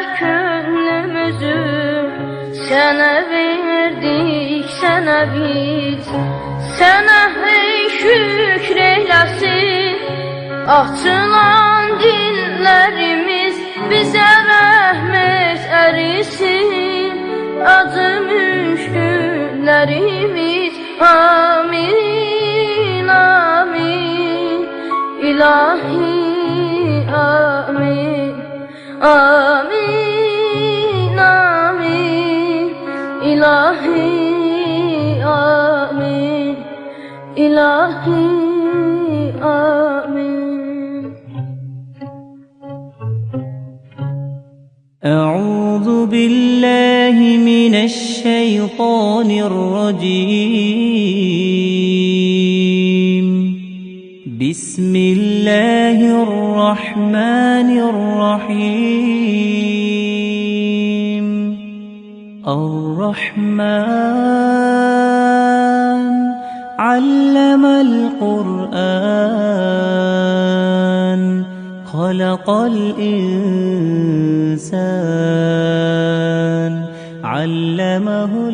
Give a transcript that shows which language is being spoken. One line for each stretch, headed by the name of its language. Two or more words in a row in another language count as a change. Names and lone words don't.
Azerbaijani: könlümüzü sənə verdik, sənə biz Sənə hey şükr eyləsin açılan dillərimiz Bizə rəhmət ərisin acı müşküllərimiz Amin, amin, ilahi, amin Amin, amin, ilahi, amin İlahi, amin
Arabic: أعوذ بالله من الشيطان الرجيم بسم الله الرحمن الرحيم الرحمن علم القرآن خلق الإنسان علمه